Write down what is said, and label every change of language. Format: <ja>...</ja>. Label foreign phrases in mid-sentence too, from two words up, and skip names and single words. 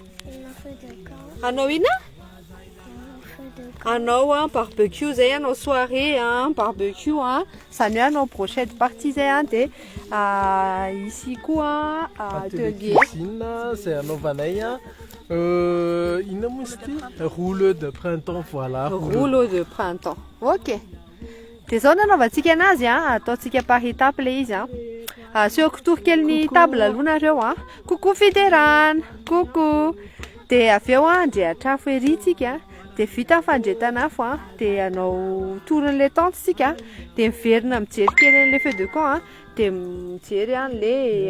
<mg>Anao ina? Anao barbecue zay anao</mg> <fr>soirée barbecue</fr> <mg>zany hoe anao brochette party zay dia ici koa</mg> <fr>atelier cuisine</fr> <mg>zay anaovanay inona moa izy ity</mg> <fr>rouleau de printemps. Voilà, rouleau de printemps. Ok.</fr> <mg>Dia zao nanaovantsika anazy ataontsika</mg> <fr>par étape</fr> <mg>le izy asehoko torokely ny table aloha nareo coucou Fiderane, coucou. Dia avy eo andrehatra afo ery tsika dia vita ny fandretana afo dia anao torin'le tente tsika dia miverina mijery kely an'le</mg> <fr>feu de camp</fr> <mg>dia mijery le</mg>